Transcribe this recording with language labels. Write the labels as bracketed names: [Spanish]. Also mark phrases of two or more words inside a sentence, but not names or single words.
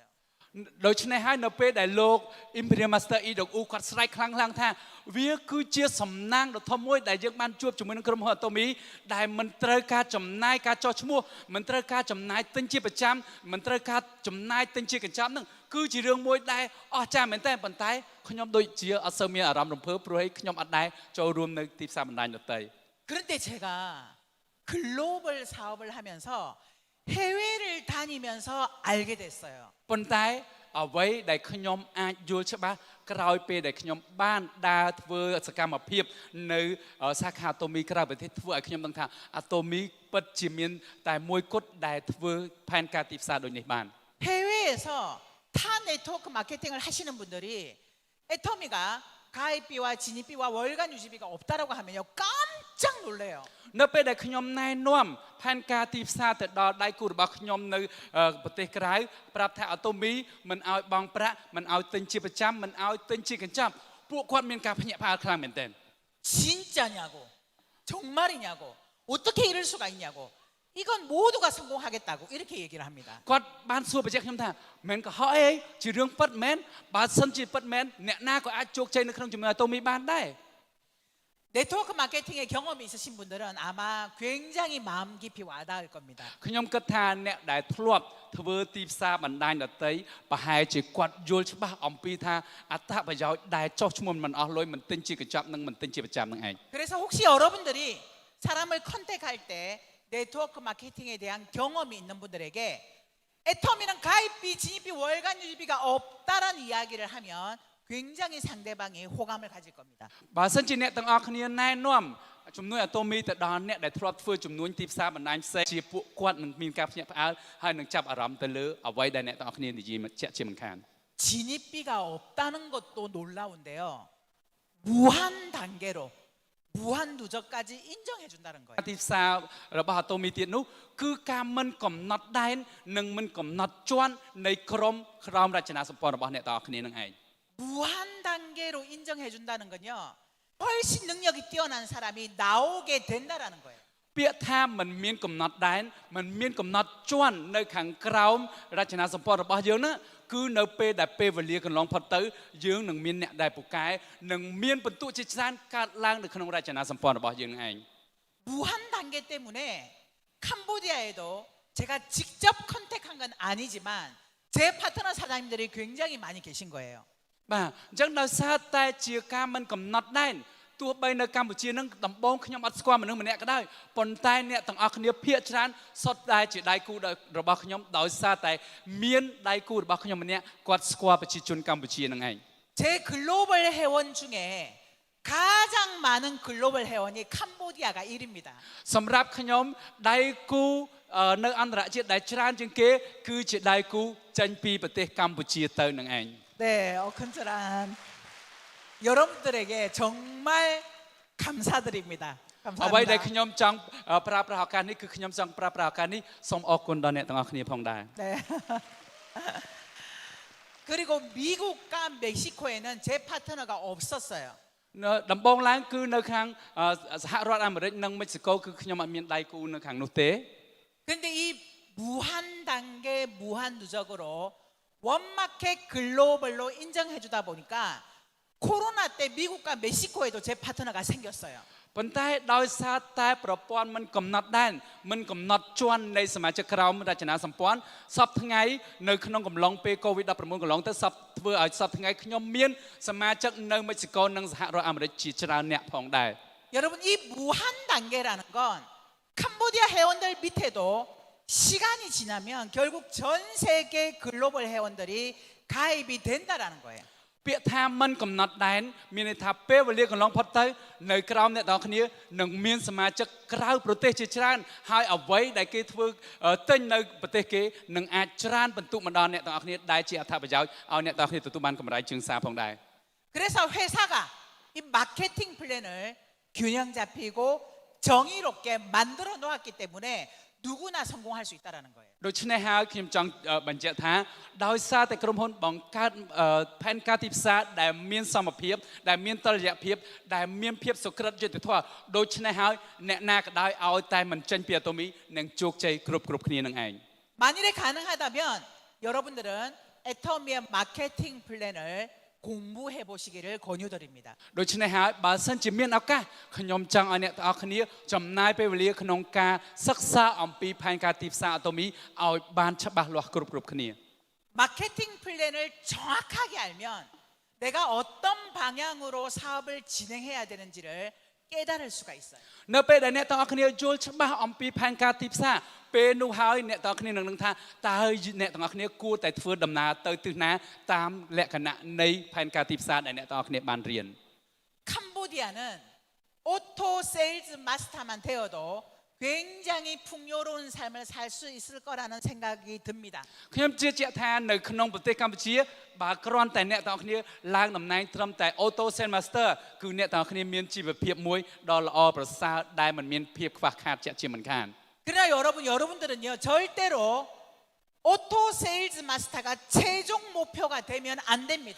[Khmer] ដូច្នេះហើយនៅពេលដែលលោក [English] Imperial Master E [Khmer] ដកអ៊ូគាត់ស្រែកខ្លាំងៗថាវាគឺជាសំណាងដ៏ធំមួយដែលយើងបានជួបជាមួយនឹងក្រុមហ៊ុនអាតូមីដែលមិនត្រូវការចំណាយការចោះឈ្មោះមិនត្រូវការចំណាយទិញជាប្រចាំមិនត្រូវការចំណាយទិញជាកញ្ចប់នឹងគឺជារឿងមួយដែលអស្ចារ្យមែនតើប៉ុន្តែខ្ញុំដូចជាអត់សូវមានអារម្មណ៍រំភើបព្រោះខ្ញុំអត់ដែរចូលរួមនៅទីផ្សារបណ្ដាញដទៃ [Korean] 그런데 제가 글로벌 사업을 하면서 해외를 다니면서 알게 됐어요. [Khmer] ប៉ុន្តែអ្វីដែលខ្ញុំអាចយល់ច្បាស់ក្រោយពេលដែលខ្ញុំបានដើរធ្វើសកម្មភាពនៅសាខាអាតូមីក្រៅប្រទេសធ្វើឲ្យខ្ញុំដឹងថាអាតូមីពិតជាមានតែមួយគត់ដែលធ្វើផែនការទីផ្សារដូចនេះបាន [Korean] 해외에서 타 네트워크 마케팅을 하시는 분들이 애터미가 가입비와 진입비와 월간 유지비가 없다라고 하면요 깜짝 놀래요. [Khmer] នៅពេលដែលខ្ញុំណែនាំផែនការទីផ្សារទៅដល់ដៃគូរបស់ខ្ញុំនៅប្រទេសក្រៅប្រាប់ថាអាតូមីមិនឲ្យបង់ប្រាក់មិនឲ្យទិញជាប្រចាំមិនឲ្យទិញជាកញ្ចប់ពួកគាត់មានការភ្ញាក់ផ្អើលខ្លាំងមែនទែន [Korean] 진짜냐고 정말이냐고 어떻게 이럴 수가 있냐고 이건 모두가 성공하겠다고 이렇게 얘기를 합니다. [Khmer] គាត់បានសួរបញ្ជាក់ខ្ញុំថាមិនកុហកអីជារឿងពិតមែនបើសិនជាពិតមែនអ្នកណាក៏អាចជោគជ័យនៅក្នុងជំនួយអាតូមីបានដែរ [Korean] 네트워크 마케팅의 경험이 있으신 분들은 아마 굉장히 마음 깊이 와닿을 겁니다. [Khmer] ខ្ញុំគិតថាអ្នកដែលធ្លាប់ធ្វើទីផ្សារបណ្ដាញដតីប្រហែលជាគាត់យល់ច្បាស់អំពីថាអត្ថប្រយោជន៍ដែលចោះឈ្មោះមិនអស់លុយមិនទិញជាកញ្ចប់និងមិនទិញជាប្រចាំនឹងឯង [Korean] 그래서 혹시 여러분들이 사람을 컨택할 때 네트워크 마케팅에 대한 경험이 있는 분들에게 애터미는 가입비, 진입비, 월간 유지비가 없다라는 이야기를 하면 굉장히 상대방이 호감을 가질 겁니다. [Khmer] បើសិនជាអ្នកទាំងអស់គ្នាណែនាំជំនួយអាតូមីទៅដល់អ្នកដែលធ្លាប់ធ្វើជំនួយទីផ្សារបណ្ដាញផ្សេងជាពួកគាត់នឹងមានការភ្ញាក់ផ្អើលហើយនឹងចាប់អារម្មណ៍ទៅលើអ្វីដែលអ្នកទាំងអស់គ្នានិយាយជាក់ជាមិនខាន [Korean] 진입비가 없다는 것도 놀라운데요. 무한 단계로 무한 누적까지 인정해 준다는 거예요. [Khmer] ទីផ្សាររបស់អាតូមីទៀតនោះគឺការមិនកំណត់ដែននិងមិនកំណត់ជាន់នៃក្រមរចនាសម្ព័ន្ធរបស់អ្នកទាំងអស់គ្នានឹងឯង [Korean] 무한 단계로 인정해 준다는 건요. 훨씬 능력이 뛰어난 사람이 나오게 된다라는 거예요. [Khmer] ពាក្យថាមិនមានកំណត់ដែនមិនមានកំណត់ជាន់នៅខាងក្រោមរចនាសម្ព័ន្ធរបស់យើងណាគឺនៅពេលដែលពេលវេលាកន្លងផុតទៅយើងនឹងមានអ្នកដែលពូកែនឹងមានបន្ទុកជាច្រើនកើតឡើងនៅក្នុងរចនាសម្ព័ន្ធរបស់យើងឯង [Korean] 무한 단계 때문에 캄보디아에도 제가 직접 컨택한 건 아니지만 제 파트너 사장님들이 굉장히 많이 계신 거예요. [Khmer] បាទអញ្ចឹងដោយសារតែជាការមិនកំណត់ដែនទោះបីនៅកម្ពុជានឹងដំបូងខ្ញុំអត់ស្គាល់មនុស្សម្នាក់ក៏ដោយប៉ុន្តែអ្នកទាំងអស់គ្នាភាគច្រើនសុទ្ធតែជាដៃគូរបស់ខ្ញុំដោយសារតែមានដៃគូរបស់ខ្ញុំម្នាក់គាត់ស្គាល់ប្រជាជនកម្ពុជានឹងឯង [Korean] 제 글로벌 회원 중에 가장 많은 글로벌 회원이 캄보디아가 1위입니다. [Khmer] សម្រាប់ខ្ញុំដៃគូនៅអន្តរជាតិដែលច្រើនជាងគេគឺជាដៃគូចេញពីប្រទេសកម្ពុជាទៅនឹងឯង [Korean] 네, 어컨트란 여러분들에게 정말 감사드립니다. [Khmer] អ្វីដែល [Korean] 감사합니다. [Khmer] ខ្ញុំចង់ប្រើប្រាស់ឱកាសនេះគឺខ្ញុំចង់ប្រើប្រាស់ឱកាសនេះសូមអរគុណដល់អ្នកទាំងអស់គ្នាផងដែរ [Korean] 네. 그리고 미국과 멕시코에는 제 파트너가 없었어요. [Khmer] នៅដំបងឡើងគឺនៅខាងសហរដ្ឋអាមេរិកនិងមិចស៊ីកូគឺខ្ញុំអត់មានដៃគូនៅខាងនោះទេ [Korean] 근데 이 무한 단계 무한 누적으로 원마켓 글로벌로 인정해 주다 보니까 코로나 때 미국과 멕시코에도 제 파트너가 생겼어요. [Khmer] ប៉ុន្តែដោយសារតែប្រព័ន្ធមិនកំណត់ដែនមិនកំណត់ជាន់នៃសមាជិកក្រមរចនាសម្ព័ន្ធសពថ្ងៃនៅក្នុងកំឡុងពេល COVID-19 កន្លងទៅសពធ្វើឲ្យសពថ្ងៃខ្ញុំមានសមាជិកនៅមិចស៊ីកូនិងសហរដ្ឋអាមេរិកជាច្រើនអ្នកផងដែរ [Korean] 여러분 이 무한 단계라는 건 캄보디아 회원들 밑에도 시간이 지나면 결국 전 세계 글로벌 회원들이 가입이 된다라는 거예요. [Khmer] ពាក្យថាមិនកំណត់ដែនមានន័យថាពេលវេលាកន្លងផុតទៅនៅក្រោមអ្នកទាំងគ្នានឹងមានសមាជិកក្រៅប្រទេសជាច្រើនហើយអ្វីដែលគេធ្វើទិញនៅប្រទេសគេនឹងអាចច្រើនបន្ទុកមកដល់អ្នកទាំងអស់គ្នាដែលជាអត្ថប្រយោជន៍ឲ្យអ្នកទាំងគ្នាទទួលបានកម្រៃជើងសារផងដែរ [Korean] 그래서 회사가 이 마케팅 플랜을 균형 잡히고 정의롭게 만들어 놓았기 때문에 누구나 성공할 수 있다라는 거예요. [Khmer] ដូច្នេះហើយខ្ញុំចង់បញ្ជាក់ថាដោយសារតែក្រុមហ៊ុនបង្កើតផែនការទីផ្សារដែលមានសមភាពដែលមានតុល្យភាពដែលមានភាពសុក្រិតយុត្តិធម៌ដូច្នេះហើយអ្នកណាក៏ដោយឲ្យតែមិនចេញពីអាតូមីនឹងជោគជ័យគ្រប់គ្នានឹងឯង [Korean] 만일에 가능하다면 여러분들은 애터미의 마케팅 플랜을 공부해 보시기를 권유드립니다. [Khmer] ដូច្នេះហើយបើសិនជាមានឱកាសខ្ញុំចង់ឲ្យអ្នកទាំងអស់គ្នាចំណាយពេលវេលាក្នុងការសិក្សាអំពីផែនការទីផ្សារអាតូមីឲ្យបានច្បាស់លាស់គ្រប់គ្នា [Korean] 마케팅 플랜을 정확하게 알면 내가 어떤 방향으로 사업을 진행해야 되는지를 깨달을 수가 있어요. [Khmer] នៅពេលដែលអ្នកទាំងអស់គ្នាយល់ច្បាស់អំពីផែនការទីផ្សារពេលនោះហើយអ្នកទាំងអស់គ្នានឹងដឹងថាតើអ្នកទាំងអស់គ្នាគួរតែធ្វើដំណើរទៅទិសណាតាមលក្ខណៈនៃផែនការទីផ្សារដែលអ្នកទាំងអស់គ្នាបានរៀន [Korean] 캄보디아는 오토 세일즈 마스터만 되어도 굉장히 풍요로운 삶을 살 수 있을 거라는 생각이 듭니다. [Khmer] ខ្ញុំជឿជាក់ថានៅក្នុងប្រទេសកម្ពុជាបើគ្រាន់តែអ្នកទាំងអស់គ្នាឡើងតំណែងត្រឹមតែ [English] Auto Sales Master [Khmer] គឺអ្នកទាំងអស់គ្នាមានជីវភាពមួយដ៏ល្អប្រសើរដែលមិនមានភាពខ្វះខាតជាក់ជាមិនខាន [Korean] 그러나 여러분들은요 절대로 오토 세일즈 마스터가 최종 목표가 되면 안 됩니다.